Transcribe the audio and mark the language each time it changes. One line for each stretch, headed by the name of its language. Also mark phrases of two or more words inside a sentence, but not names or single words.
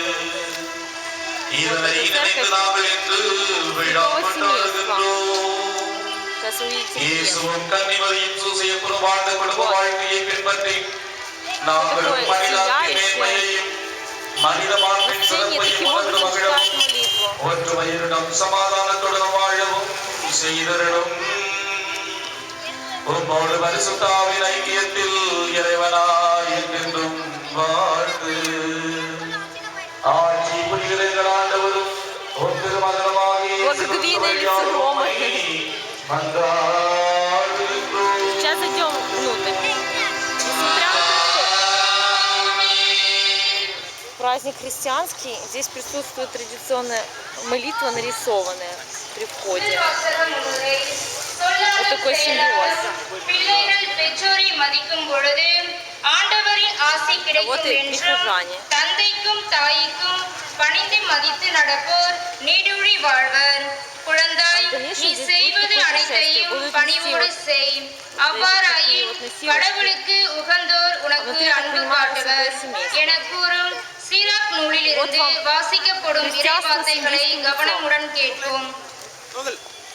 Russian: Вот эта церковь святого семейства. Сейчас увидите где. Вот. Такое сияющее. Мужчине таким образом читают молитву.
Tamil: உம்மோடு பரிசுத்தாவின் ஐக்கியத்தில் இறைவனாய் என்றென்றும் வாழ்ந்து ஆட்சி புரிகிற ஆண்டவரும் உன் திருமகனுமாகிய
Russian: Сейчас зайдем внутрь. Праздник христианский. Здесь присутствует традиционная молитва, нарисованная при входе. Вот такой симвоз. Вот и прихожане.
Tamil: குழந்தாய் நீ செய்வது அனைத்தையும் பணிவோடு செய். அவ்வாறாயின் கடவுளுக்கு உகந்தோர் உனக்கு அன்பு காட்டுவர் என கூறும் சீராக் நூலிலிருந்து வாசிக்கப்படும் இறை வார்த்தைகளை கவனமுடன் கேட்போம்.